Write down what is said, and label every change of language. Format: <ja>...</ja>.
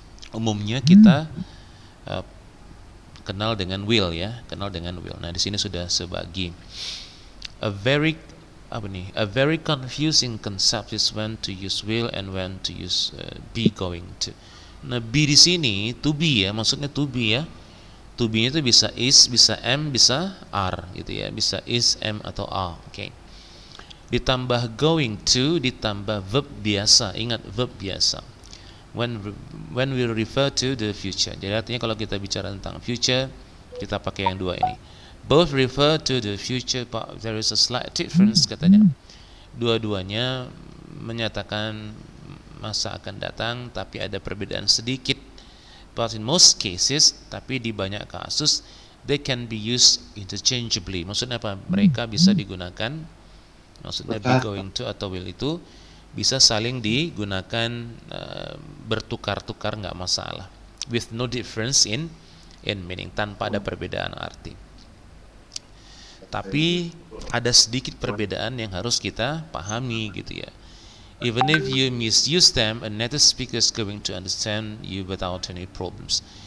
<id>Umumnya kita kenal dengan will ya, kenal dengan will. Nah, di sini sudah sebagi.</id> <en>A very confusing concept is when to use will and when to use be going to.</en> <id>Nah, be di sini to be ya, maksudnya to be ya. To be itu bisa is, bisa am, bisa are gitu ya, bisa is, am atau are. Oke. Ditambah going to, ditambah verb biasa. Ingat verb biasa.</id> <en>When we refer to the future.</en> <id>Jadi artinya kalau kita bicara tentang future, kita pakai yang dua ini.</id> <en>Both refer to the future, but there is a slight difference</en> <id>katanya. Dua-duanya menyatakan masa akan datang, tapi ada perbedaan sedikit.</id> <en>But in most cases,</en> <id>tapi di banyak kasus,</id> <en>they can be used interchangeably.</en> <id>Maksudnya apa? Mereka bisa digunakan. Maksudnya be going to atau will itu bisa saling digunakan bertukar-tukar, nggak masalah.</id> <en>With no difference in meaning,</en> <id>tanpa ada perbedaan arti. Tapi ada sedikit perbedaan yang harus kita pahami gitu ya.</id> <en>Even if you misuse them, a native speaker is going to understand you without any problems.</en>